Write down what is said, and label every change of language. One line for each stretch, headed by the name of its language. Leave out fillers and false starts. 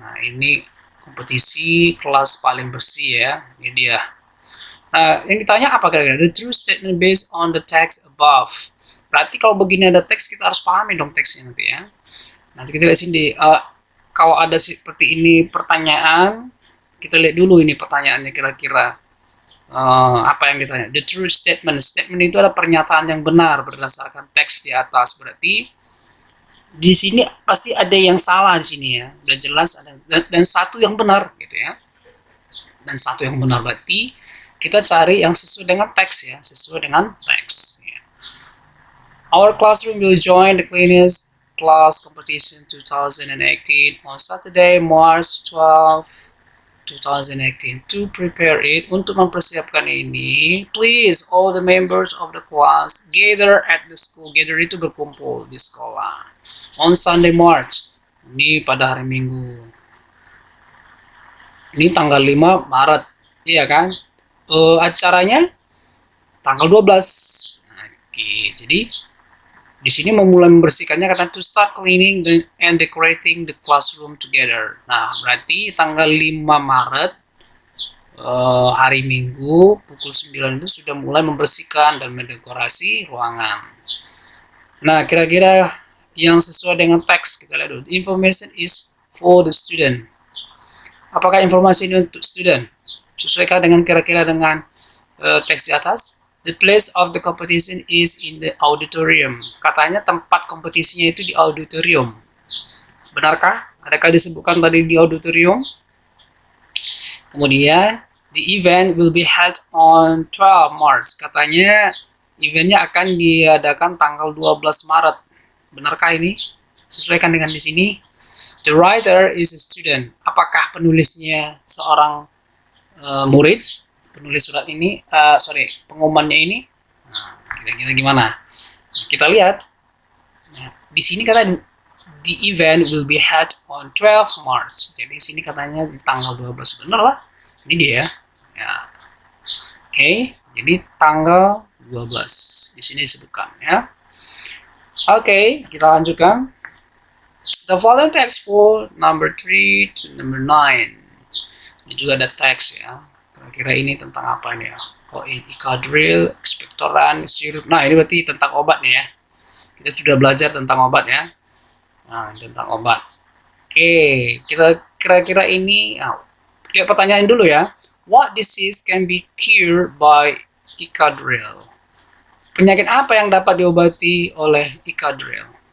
Indonesian: Nah, ini kompetisi kelas paling bersih ya. Ini dia. Nah, yang ditanya apa kira-kira?
English: The true statement based on the text above.
Indonesian: Berarti kalau begini ada teks, kita harus pahami dong teksnya nanti ya. Nanti kita lihat sini. Kalau ada seperti ini pertanyaan, kita lihat dulu ini pertanyaannya kira-kira apa yang ditanya. The true statement. Statement itu adalah pernyataan yang benar berdasarkan teks di atas. Berarti di sini pasti ada yang salah di sini ya. Udah jelas ada dan satu yang benar gitu ya. Dan satu yang benar berarti kita cari yang sesuai dengan teks ya, sesuai dengan teks. Ya.
English: Our classroom will join the Cleanest Class Competition 2018 on Saturday, March 12, 2018. To prepare it, untuk mempersiapkan ini, please all the members of the class gather at the school.
Indonesian: Gather itu berkumpul di sekolah. On Sunday, March. Ini pada hari Minggu. Ini tanggal 5 Maret. Iya kan? Acaranya tanggal 12. Oke, jadi di sini memulai membersihkannya kata to start cleaning and decorating the classroom together. Nah, berarti tanggal 5 Maret hari Minggu pukul 9 itu sudah mulai membersihkan dan mendekorasi ruangan. Nah, kira-kira yang sesuai dengan teks kita lihat dulu.
English: Information is for the student.
Indonesian: Apakah informasi ini untuk student? Sesuaikan dengan kira-kira dengan teks di atas.
English: The place of the competition is in the auditorium. Katanya tempat kompetisinya itu di auditorium. Benarkah?
Indonesian: Adakah disebutkan tadi di auditorium? Kemudian, the event will be held on 12 March. Katanya eventnya akan diadakan tanggal 12 Maret. Benarkah ini?
English: Sesuaikan dengan di sini. The writer is a student.
Indonesian: Apakah penulisnya seorang murid? Penulis surat ini, pengumumannya ini. Nah, kira-kira gimana? Kita lihat. Nah, di sini kata the event will be held on 12 March. Jadi di sini katanya tanggal 12. Benar lah. Ini dia. Ya. Oke, jadi tanggal 12. Di sini disebutkan ya. Oke, kita lanjutkan.
English: The following text for number 3 to number 9.
Indonesian: Ini juga ada teks ya. Kira-kira ini tentang apa ini ya? Kalau Icadril, ekspektoran, sirup. Nah, ini berarti tentang obat nih ya. Kita sudah belajar tentang obat ya. Nah, tentang obat. Oke, kita kira-kira ini lihat pertanyaan dulu ya.
English: What disease can be cured by Icadril?
Indonesian: Penyakit apa yang dapat diobati oleh Icadril?